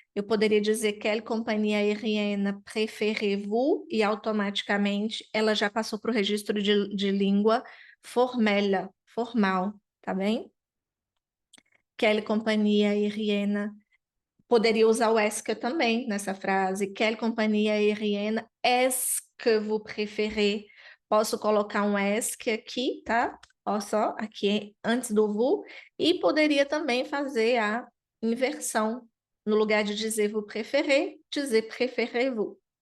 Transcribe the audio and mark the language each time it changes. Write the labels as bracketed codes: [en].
[pt] Eu poderia dizer [fr] quelle companhia aérienne préférez-vous [pt] e automaticamente ela já passou para o registro de língua formal, tá bem? [fr] Quelle companhia aérienne. [pt] Poderia usar o est que também nessa frase. [fr] Quelle companhia aérienne est-ce que vous préférez? [pt] Posso colocar um est que aqui, tá? Olha só, aqui antes do vous. E poderia também fazer a inversão. No lugar de dizer [fr] vous préférez, [pt] dizer [fr] préférez-vous.